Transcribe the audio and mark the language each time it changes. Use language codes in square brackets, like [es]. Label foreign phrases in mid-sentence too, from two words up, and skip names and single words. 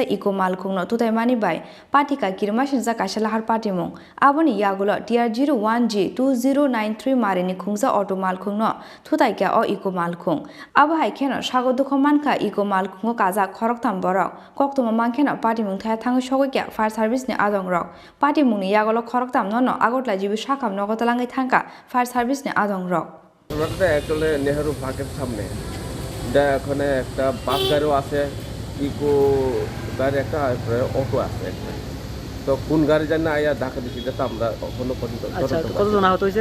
[trp] iko malkhung no tutai mani bai patika kirma shinsa kashala har party mung aboni yagulo tier 01G 2093 marini khungsa auto malkhung no tutai kya o iko malkhung abo hai kheno sagodukho manka iko malkhung kaja khoroktam borok koktuma mankhena party mung thaya thang shogoi kya [en] fire service [trp] ni adong rok party mung ni yagolo khoroktam no agotla jibi শাখাম নগতলাঙ্গি থাকা [en] fire service [trp] নে আদং রক [bn] আমরা একচুয়ালি নেহেরু পার্কের সামনে এখানে একটা বাস গাড়িও আছে ইকো গাড়ি একটা অটো আছে তো কোন গাড়ি জানি আয়া ধাক্কা দিছি যেটা আমরা এখনো পর্যন্ত কতজন আহত হয়েছে